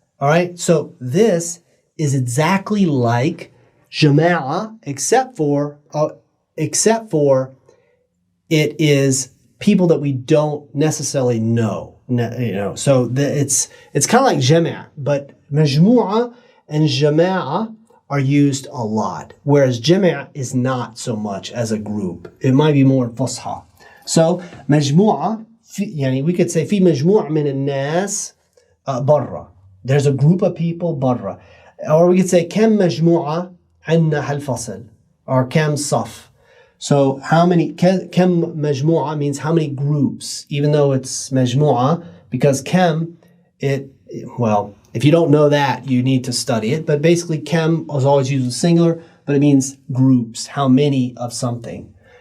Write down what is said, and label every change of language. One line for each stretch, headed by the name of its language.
English: All right, so this is exactly like جماعة, except for it is people that we don't necessarily know. So it's kind of like جمع, but مجموعة and جماعة are used a lot, whereas جمع is not so much as a group. It might be more فصحى.
Arabic: So مجموعة, يعني
English: we could say
Arabic: في مجموعة من الناس برا.
English: There's a group of people
Arabic: برا.
English: Or we could say
Arabic: كم مجموعة عنا هالفصل, or كم صف.
English: So how many, كم مجموعة means how many groups, even though it's مجموعة, because كم, well, if you don't know that, you need to study it. But basically, كم is always used in singular, but it means groups, how many of something.